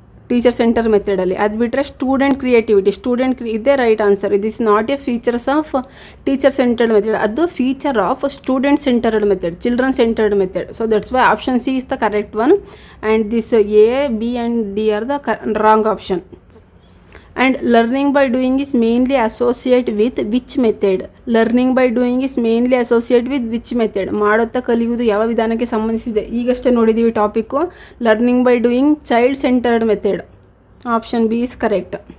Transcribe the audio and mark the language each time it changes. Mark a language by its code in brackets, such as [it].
[kn] Teacher centre ಮೆಥಡಲ್ಲಿ. ಅದು ಬಿಟ್ಟರೆ student creativity, ಇದೇ right answer. [en] It is not a features of teacher centred method, ಅದು feature of student centred method, children centred method. So that's why option C is the correct one and this A, B and D are the wrong option. And learning by doing is mainly associate with which method? Learning by doing is mainly associate with which method? [kn] ಮಾಡುತ್ತಾ ಕಲಿಯುವುದು ಯಾವ ವಿಧಾನಕ್ಕೆ ಸಂಬಂಧಿಸಿದೆ? ಈಗಷ್ಟೇ ನೋಡಿದ್ದೀವಿ topic. [en] Learning by doing child centred method. Option B is correct.